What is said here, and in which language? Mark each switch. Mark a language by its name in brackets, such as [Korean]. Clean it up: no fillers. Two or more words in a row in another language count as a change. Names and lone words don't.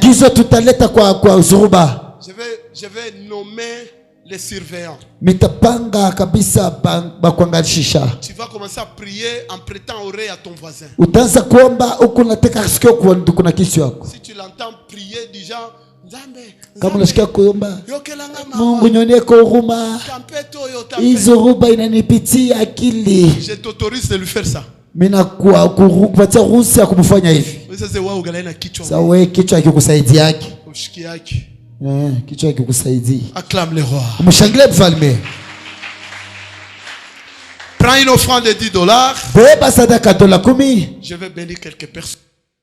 [French] Je vais nommer les surveillants. Tu vas commencer à prier en prêtant oreille à ton voisin. Si tu l'entends prier du genre, [Swahili] kama unasikia kuomba, Mungu nionee kwa huruma, hizo ruba inanipitia akili, [French] je t'autorise de lui faire ça. [Swahili] Mina kupatia ruhusa ya kumfanya hivi. Sasa wewe kichwa kikusaidia yake. Kichwa kikusaidia. [French] Acclame le roi. [Swahili] Mshangilie mfalme. [French] Prends une offrande de $10. [Swahili] Beba sadaka $10. [French] Je vais bénir quelques personnes.